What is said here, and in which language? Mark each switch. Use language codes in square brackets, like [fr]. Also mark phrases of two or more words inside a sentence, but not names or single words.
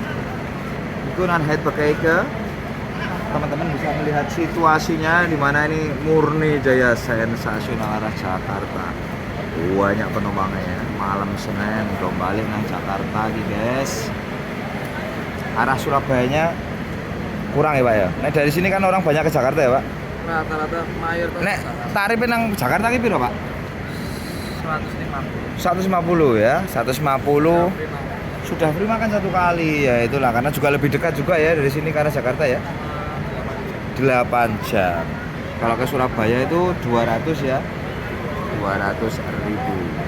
[id] Itu non-head pakai ke teman-teman bisa melihat situasinya di mana ini Murni Jaya sensasional arah Jakarta. Banyak penumpangnya ya. Malam Senin udah balik nang Jakarta lagi guys. Arah Surabayanya kurang ya Pak ya. Nah dari sini kan orang banyak ke Jakarta ya Pak. Rata-rata mayoritas. [jv] Nek tarifnya nang Jakarta ki piro Pak? 150 ya, 150. [id] Sudah free makan 1 kali ya itulah karena juga lebih dekat juga ya dari sini ke arah Jakarta ya. 8 jam. Kalau ke Surabaya itu 200 ya. 200.000.